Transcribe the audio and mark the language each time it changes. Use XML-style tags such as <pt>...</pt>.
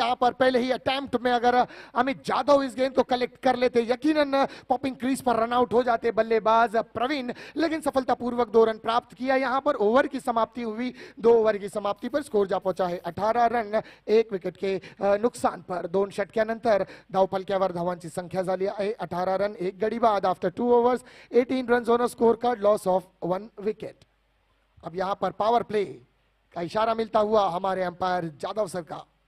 <hi>यहां पर पहले ही अटेम्प्ट में अगर अमित जाधव इस गेंद को कलेक्ट कर लेते, यकीनन पॉपिंग क्रीज पर रन आउट हो जाते बल्लेबाज प्रवीण। लेकिन सफलतापूर्वक 2 रन प्राप्त किया। यहां पर ओवर की समाप्ति हुई। 2 ओवर की समाप्ति पर स्कोर जा पहुंचा है 18 रन 1 विकेट के नुकसान पर।</hi> <mr>2 षटक्यानंतर धावपलक्यावर धावांची संख्या झाली आहे 18 रन 1 गडी बाद</mr> <en>After 2 overs 18 run on score card, loss of 1 wicket.</en> <hi>अब यहां पर पावर प्ले का इशारा मिलता हुआ हमारे अंपायर जाधव सर का।</hi>